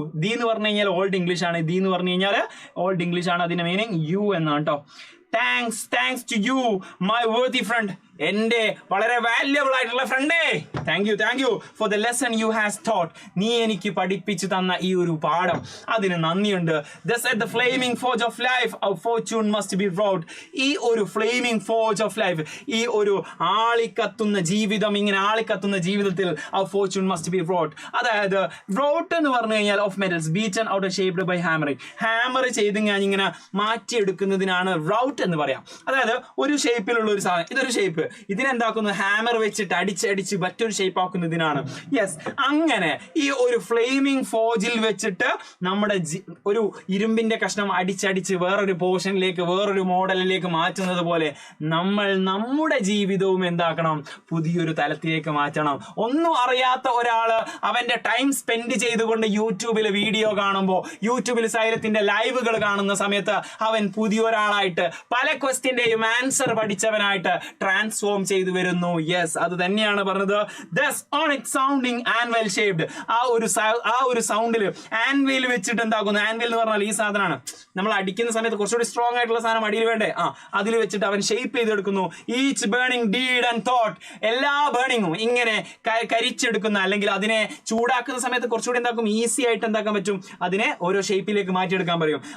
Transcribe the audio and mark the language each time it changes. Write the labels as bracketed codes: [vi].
[ml] The എന്ന് പറഞ്ഞു കഴിഞ്ഞാൽ ഓൾഡ് ഇംഗ്ലീഷ് ആണ്. ദി എന്ന് പറഞ്ഞു കഴിഞ്ഞാൽ ഓൾഡ് ഇംഗ്ലീഷ് ആണ്. അതിന്റെ [en] meaning you [ml] എന്നാണ് കേട്ടോ. [en] Thanks to you my worthy friend. [ml] എന്റെ വളരെ [en] Valuable ആയിട്ടുള്ള ഫ്രണ്ടേ, thank you for the lesson you has taught. [ml] നീ എനിക്ക് പഠിപ്പിച്ചു തന്ന ഈ ഒരു പാഠം, അതിന് നന്ദിയുണ്ട്. [en] Thus at the flaming forge of life our fortune must be wrought. [ml] ഈ ഒരു [en] flaming forge of life, [ml] ഈ ഒരു ആളിക്കത്തുന്ന ജീവിതം, ഇങ്ങനെ ആളിക്കത്തുന്ന ജീവിതത്തിൽ [en] our fortune must be wrought. [ml] അതായത് [en] wrought [ml] എന്ന് പറഞ്ഞു കഴിഞ്ഞാൽ [en] Of metals beaten out shaped by hammering. [ml] Hammer ചെയ്ത് ഞാൻ ഇങ്ങനെ മാറ്റിയെടുക്കുന്നതിനാണ് റൗട്ട് എന്ന് പറയാം. അതായത് ഒരു ഷേപ്പിലുള്ള ഒരു സാധനം, ഇതൊരു ഷേപ്പ്, ഇതിനെന്താക്കുന്നു, ഹാമർ വെച്ചിട്ട് അടിച്ച് മറ്റൊരു ഷേപ്പ് ആക്കുന്നതിനാണ്. യെസ്, അങ്ങനെ ഈ ഒരു ഫ്ലെയിമിംഗ് ഫോർജിൽ വെച്ചിട്ട് നമ്മുടെ ഒരു ഇരുമ്പിന്റെ കഷ്ണം അടിച്ച് വേറൊരു പോർഷനിലേക്ക്, വേറൊരു മോഡലിലേക്ക് മാറ്റുന്നത് പോലെ നമ്മൾ നമ്മുടെ ജീവിതവും എന്താക്കണം, പുതിയൊരു തലത്തിലേക്ക് മാറ്റണം. ഒന്നും അറിയാത്ത ഒരാള് അവന്റെ ടൈം സ്പെൻഡ് ചെയ്തുകൊണ്ട് യൂട്യൂബിൽ വീഡിയോ കാണുമ്പോൾ, യൂട്യൂബിൽ സൈലത്തിന്റെ ലൈവുകൾ കാണുന്ന സമയത്ത് അവൻ പുതിയൊരാളായിട്ട് പല ക്വസ്റ്റ്യന്റെയും ആൻസർ പഠിച്ചവനായിട്ട് ട്രാൻസ്ഫോം ചെയ്തു വരുന്നു. യെസ്, അത് തന്നെയാണ് പറഞ്ഞത്. [en] Thus on it sounding anvil shaped. [ml] ആ ഒരു സൗണ്ടിൽ ആൻവിൽ വെച്ചിട്ട് എന്താക്കുന്നു, ആൻവിൽ എന്ന് പറഞ്ഞാൽ ഈ സാധനമാണ് നമ്മൾ അടിക്കുന്ന സമയത്ത് കുറച്ചുകൂടി സ്ട്രോങ് ആയിട്ടുള്ള സാധനം അടിയിൽ വേണ്ടേ, അതിൽ വെച്ചിട്ട് അവൻ shape ചെയ്തെടുക്കുന്നു. [en] Each burning deed and thought. [ml] എല്ലാ ബേണിങ്ങും ഇങ്ങനെ കരിച്ചെടുക്കുന്ന, അല്ലെങ്കിൽ അതിനെ ചൂടാക്കുന്ന സമയത്ത് കുറച്ചുകൂടി എന്താക്കും, ഈസി ആയിട്ട് എന്താക്കാൻ പറ്റും, അതിനെ ഓരോ ഷേപ്പിലേക്ക് മാറ്റിയെടുക്കാൻ പറയും.